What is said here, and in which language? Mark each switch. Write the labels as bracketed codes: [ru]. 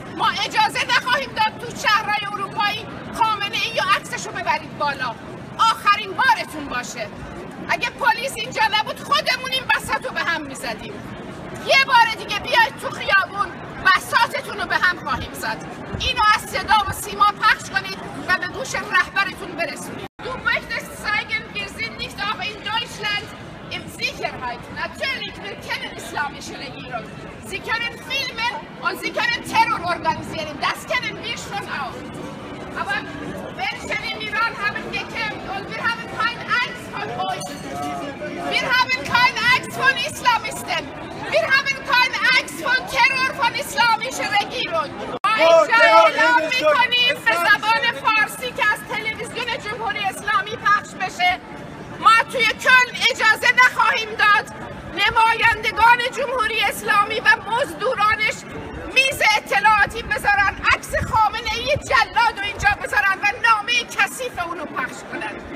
[fa] ما اجازه نخواهیم داد تو شهرهای اروپایی خامنه‌ای و عکسشو ببرید بالا. آخرین بارتون باشه. اگه پلیس اینجا نبود خودمون این بساط رو به هم میزدیم. یه بار دیگه بیاید تو خیابون بساطتون رو به هم خواهیم زد. اینو از صدا و سیما پخش کنید و به گوش رهبرتون برسونید. [de] Du möchtest zeigen, wir sind nicht aber in Deutschland in Sicherheit. Natürlich, wir kennen islamische Regierung. Sie können filmen und sie können Terror organisieren. Das kennen wir schon auch. Aber Menschen in Iran haben gekämpft und wir haben keine Angst von euch. Wir haben keine Angst von Islamisten. Wir haben keine Angst von Terror von islamischer Regierung. [fa] ما اینجا اعلام میکنیم به زبان فارسی که از تلویزیون جمهوری اسلامی پخش بشه. ما توی کلن اجازه نخواهیم داد نمایندگان جمهوری اسلامی و مزدورانش میز اطلاعاتی بذارن، عکس خامنه‌ای جلاد رو اینجا بذارن و نامه کثیف اونو پخش کنن.